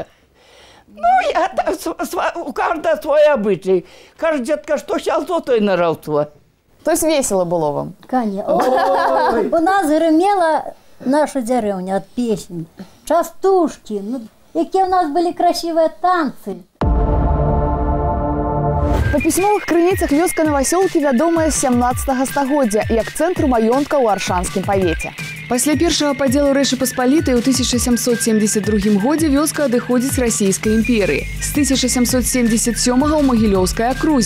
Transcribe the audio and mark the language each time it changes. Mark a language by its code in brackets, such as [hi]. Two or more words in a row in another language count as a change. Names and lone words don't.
[ru] Ну, у каждого свой обычай. Каждый детка, что сейчас, то и наралство. То есть весело было вам? Конечно. У нас гремела наша деревня от песен. Частушки. Какие у нас были красивые танцы. [be] Па пісьмовых крыніцах вёска Новасёлкі вядомая з 17 стагоддзя як цэнтру маёнтка ў аршанскім павеце. Пасля першага падзелу Рэчы Паспалітай у 1772 годзе вёска адыходзіць расійскай імперыі. З 1777 ў Магілёўскай акрузе.